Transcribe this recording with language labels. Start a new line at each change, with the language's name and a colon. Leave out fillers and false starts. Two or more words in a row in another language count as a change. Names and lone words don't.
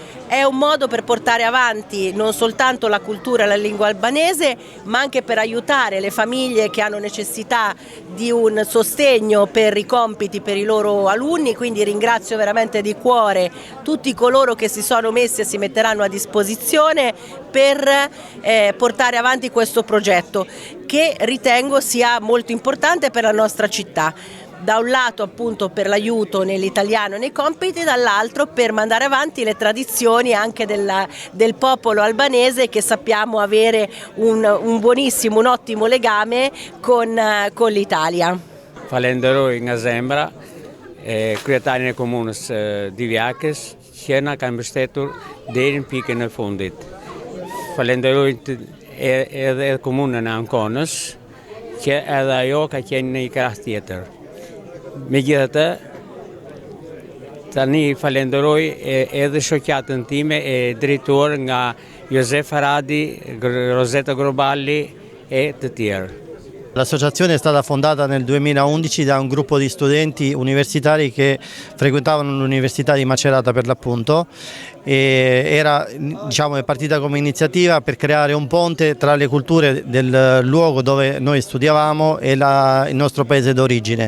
Italian: È un modo per portare avanti non soltanto la cultura e la lingua albanese, ma anche per aiutare le famiglie che hanno necessità di un sostegno per i compiti per i loro alunni, quindi ringrazio veramente di cuore tutti coloro che si sono messi e si metteranno a disposizione per portare avanti questo progetto che ritengo sia molto importante per la nostra città. Da un lato appunto per l'aiuto nell'italiano e nei compiti, dall'altro per mandare avanti le tradizioni anche del popolo albanese che sappiamo avere un buonissimo, un ottimo legame con l'Italia.
Albanian: Falenderoj nga zemra kryetarin e komunës Diviakës që na kanë mbështetur deri në pikën e fundit. Falenderoj edhe komunën e Anconës që edhe ajo ka qenë në një krah tjetër. Megjithatë, tani falenderoj edhe shoqatën time e drejtuar nga Josef Aradi, Rosetta Groballi e të tjerë.
Italian: L'associazione è stata fondata nel 2011 da un gruppo di studenti universitari che frequentavano l'Università di Macerata per l'appunto e è partita come iniziativa per creare un ponte tra le culture del luogo dove noi studiavamo e il nostro paese d'origine.